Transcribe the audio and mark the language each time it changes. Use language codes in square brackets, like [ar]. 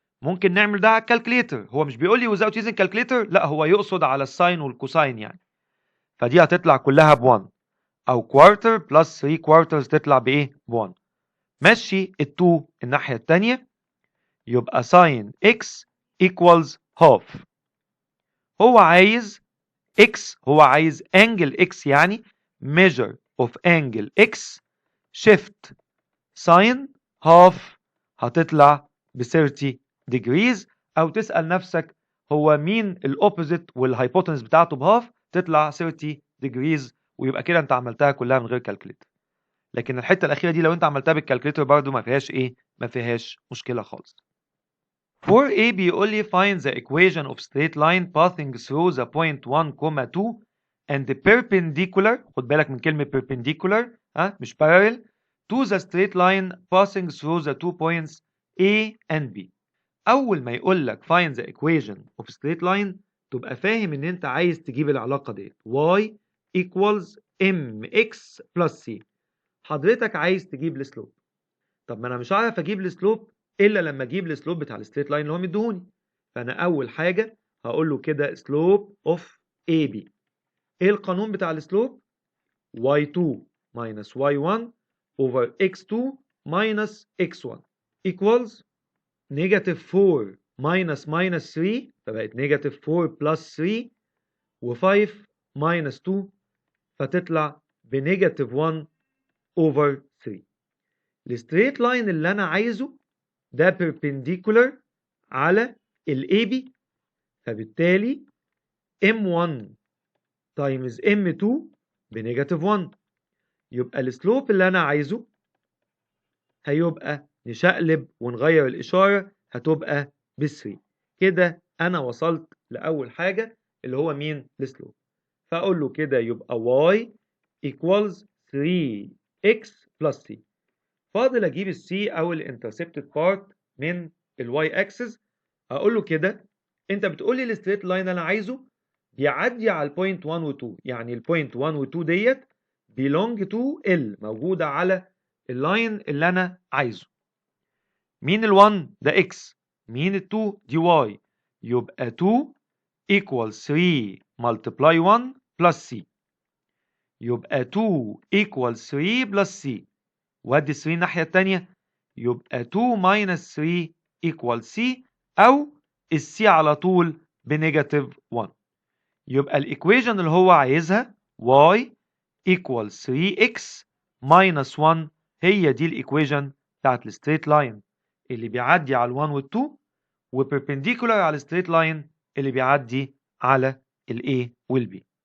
[ar] ممكن نعمل ده على الكالكليتر، هو مش بيقول لي [en] without using calculator، [ar] لا هو يقصد على الساين والكوساين يعني. فدي هتطلع كلها ب1 او كوارتر بلس 3 كوارترز تطلع بايه؟ ب1. مشي ال2 الناحية التانية يبقى ساين x equals half. هو عايز [en] x، هو عايز angle x [ar] يعني [en] measure of angle x shift sine half [ar] هتطلع ب [en] 30 degrees. [ar] او تسأل نفسك هو مين الاوبوزيت والهايبوتنس بتاعته بهاف، تطلع 30 degrees ويبقى كده انت عملتها كلها من غير كالكليتر. لكن الحتة الأخيرة دي لو انت عملتها بالكالكليتر برضو ما فيهاش ايه؟ ما فيهاش مشكلة خالص. [en] 4A [ar] بيقول لي [en] find the equation of straight line passing through the point 1, 2 and perpendicular. [ar] خد بالك من كلمة [en] perpendicular [ar] مش [en] parallel to the straight line passing through the 2 points A and B. [ar] أول ما يقول لك [en] find the equation of straight line [ar] تبقى فاهم إن أنت عايز تجيب العلاقة ديت [en] y equals mx plus c. [ar] حضرتك عايز تجيب السلوب. طب ما أنا مش هعرف أجيب السلوب إلا لما أجيب السلوب بتاع الستريت لاين اللي هو مديهوني. فأنا أول حاجة هقول له كده [en] slope of AB. [ar] إيه القانون بتاع السلوب؟ [en] y2 minus y1 over x2 minus x1 equals negative 4 minus minus 3 [ar] فبقت [en] negative 4 plus 3 و5 minus 2 [ar] فتطلع بنيجاتيف [en] 1 over 3. [ar] الستريت لاين اللي أنا عايزه ده perpendicular على ال AB فبالتالي M1 times M2 بنيجاتيف 1. يبقى السلوب اللي أنا عايزه هيبقى نشقلب ونغير الإشارة هتبقى ب3. كده أنا وصلت لأول حاجة اللي هو مين؟ السلوب. فأقول له كده يبقى [en] y equals 3x plus c. [ar] فاضل أجيب السي أو الانترسبتد بارت من الواي اكسس. أقول له كده أنت بتقول لي الستريت لاين أنا عايزه بيعدي على البوينت 1 و 2، يعني البوينت 1 و 2 ديت [en] belong to L [ar] موجودة على اللاين اللي أنا عايزه. مين ال1 ده x، مين ال2 دي y، يبقى 2 equals 3 multiply 1 plus c. يبقى [en] 2 equals 3 plus c. [ar] وادي 3 الناحية التانية يبقى 2 minus 3 equals c أو السي على طول بنيجاتيف 1. يبقى الإيكويجن اللي هو عايزها [en] y equals 3x minus 1 [ar] هي دي الإيكويجن بتاعت الستريت لاين اللي بيعدي على ال1 وال2 وبربنديكولار على الستريت لاين اللي بيعدي على ال A وال B.